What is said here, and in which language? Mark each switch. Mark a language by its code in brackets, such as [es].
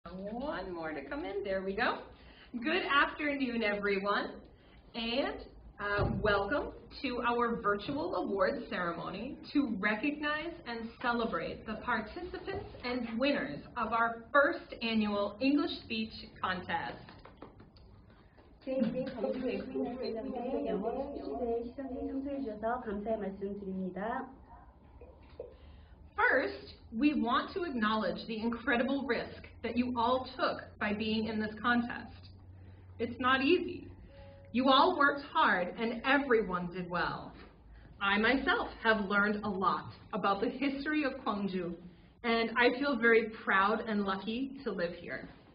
[en] One more to come in. There we go. Good afternoon, everyone, and welcome to our virtual awards ceremony to recognize and celebrate the participants and winners of our first annual English speech contest. [ko] 제2대 광주 외국인 학교장대 영어 스피치대회 시상식에 참석해 주셔서 감사의 말씀 드립니다. [en] First, we want to acknowledge the incredible risk that you all took by being in this contest. It's not easy. You all worked hard and everyone did well. I myself have learned a lot about the history of Gwangju, and I feel very proud and lucky to live here.